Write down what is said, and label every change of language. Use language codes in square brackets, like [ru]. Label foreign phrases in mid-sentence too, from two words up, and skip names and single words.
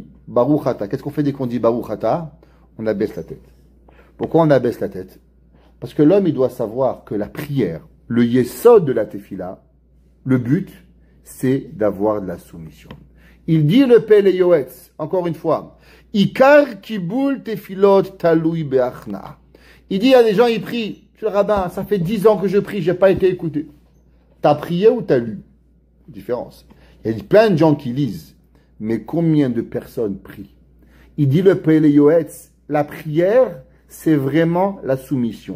[he] ברוך אתה. [fr] Qu'est-ce qu'on fait dès qu'on dit [he] ברוך אתה? [fr] On abaisse la tête. Pourquoi on abaisse la tête? Parce que l'homme, il doit savoir que la prière, le yesod de la tefila, le but, c'est d'avoir de la soumission. Il dit le Pele Yoetz, encore une fois, [he] עיקר קיבול תפילות תלוי בהכנעה. [fr] Il dit à des gens, ils prient. Monsieur le rabbin, ça fait 10 ans que je prie, j'ai pas été écouté. T'as prié ou t'as lu? Différence. Il y a plein de gens qui lisent, mais combien de personnes prient? Il dit le Pele Yoetz, la prière, c'est vraiment la soumission.